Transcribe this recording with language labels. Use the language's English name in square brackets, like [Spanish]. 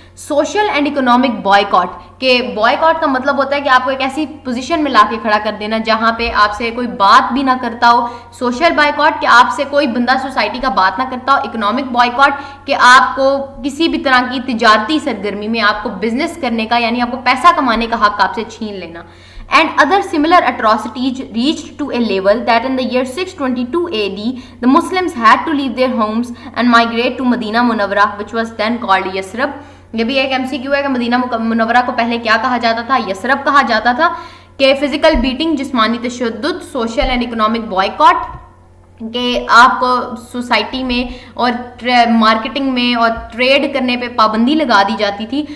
[English] social and economic boycott, [Urdu] کہ بوائیکاٹ کا مطلب ہوتا ہے کہ آپ کو ایک ایسی پوزیشن میں لا کے کھڑا کر دینا جہاں پہ آپ سے کوئی بات بھی نہ کرتا ہو. سوشل بوائیکاٹ کہ آپ سے کوئی بندہ سوسائٹی کا بات نہ کرتا ہو. اکنامک بوائیکاٹ کہ آپ کو کسی بھی طرح کی تجارتی سرگرمی میں آپ کو بزنس کرنے کا، یعنی آپ کو پیسہ کمانے کا حق آپ سے چھین لینا. [English] And other similar atrocities reached to a level that in the year 622 AD, the Muslims had to leave their homes and migrate to Medina Munawwara, which was then called Yasrib. [Urdu] یہ بھی ایک MCQ ہے کہ مدینہ منورہ کو پہلے کیا کہا جاتا تھا؟ یسرب کہا جاتا تھا. کہ فزیکل بیٹنگ، جسمانی تشدد، [English] social and economic boycott, [Urdu] کہ آپ کو سوسائٹی میں اور مارکیٹنگ میں اور ٹریڈ کرنے پہ پابندی لگا دی جاتی تھی.